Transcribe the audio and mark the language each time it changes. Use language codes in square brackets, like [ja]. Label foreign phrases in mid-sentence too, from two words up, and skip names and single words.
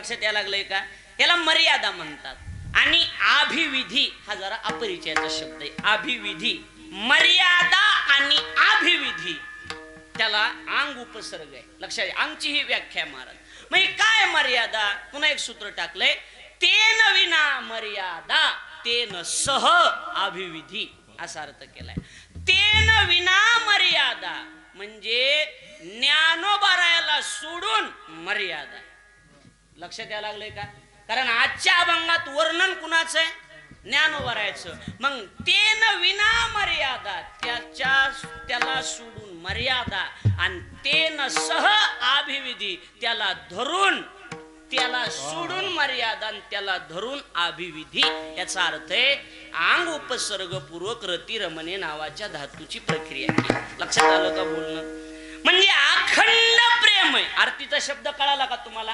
[mr] लक्षात यायला लागलंय का? याला मर्यादा म्हणतात. आणि अभिविधी हा जरा अपरिचयाचा शब्द आहे. अभिविधी, मर्यादा आणि अभिविधी, त्याला अंग उपसर्ग आहे. लक्षात घ्या, अंगची ही व्याख्या महाराज. मग काय मर्यादा? पुन्हा एक सूत्र टाकलंय, [sa] तेन विना मर्यादा तेन सह अभिविधी, [mr] असा अर्थ केलाय. [sa] तेन विना मर्यादा [mr] म्हणजे ज्ञानोबारायाला सोडून मर्यादा. लक्षात यायला लागलंय का? कारण आजच्या अभंगात वर्णन कुणाचं आहे? ज्ञानोबारायाचं. मग [sa] तेन विना मर्यादा, [mr] त्याला सोडून मर्यादा, आणि [sa] तेन सह अभिविधी, [mr] त्याला धरून, त्याला सोडून मर्यादा आणि त्याला धरून अभिविधी. याचा अर्थ आहे अंग उपसर्ग पूर्वक रतिरमणे नावाच्या धातूची प्रक्रिया केली. लक्षात आलं का बोलणं? म्हणजे अखंड प्रेम आहे. आरतीचा शब्द कळाला का तुम्हाला?